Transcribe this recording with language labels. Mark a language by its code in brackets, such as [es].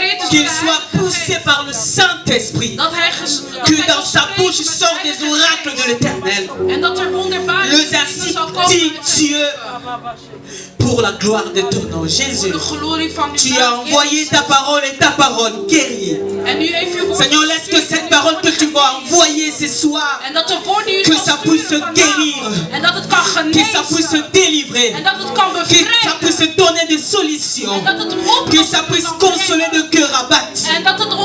[fr] Qu'il soit poussé par le Saint-Esprit. Que dans sa bouche sortent des oracles de l'Éternel. [nl] En dat er wonderbaarlijke dingen zal komen. [fr] Dieu. pour la gloire de ton nom. Jésus, tu as envoyé ta parole et ta parole guérit. Seigneur, laisse que cette parole que tu vas envoyer ce soir, que ça puisse guérir, que ça puisse délivrer, que ça puisse donner des solutions, que ça puisse consoler de cœur abattu.